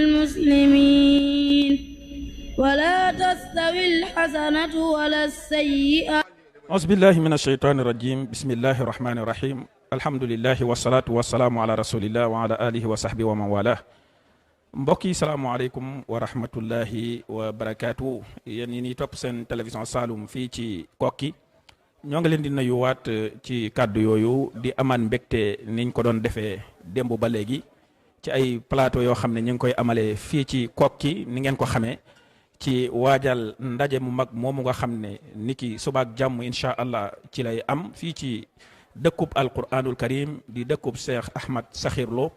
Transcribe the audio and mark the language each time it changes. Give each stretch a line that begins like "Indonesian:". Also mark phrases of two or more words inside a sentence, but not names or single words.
Arabic: المسلمين ولا تستوي الحسنة ولا السيئة. أعوذ بالله من الشيطان الرجيم. بسم الله الرحمن الرحيم. الحمد لله والصلاة والسلام على رسول الله وعلى آله وصحبه ومن والاه.
Wolof: mbokk yi
Arabic: السلام عليكم ورحمة الله وبركاته.
Wolof: yéen ñi ñuy topp seen télévision Saloum fii ci Koki ñoo ngi leen di nuyuwaat ci kàddu yooyu di amaan mbégte niñ ko doon defee démb ba léegi ci ay plateau yoo xam ne ñu ngi koy amalee fii ci Koki ni ngeen ko xamee ci waajal ndaje mu mag moomu nga xam ne ni ki subaak jàmm
Arabic: إن شاء الله
Wolof: ci lay am fii ci dëkkub
Arabic: القرآن الكريم
Wolof: di dëkkub Cheikh Ahmad Sakhir Lo.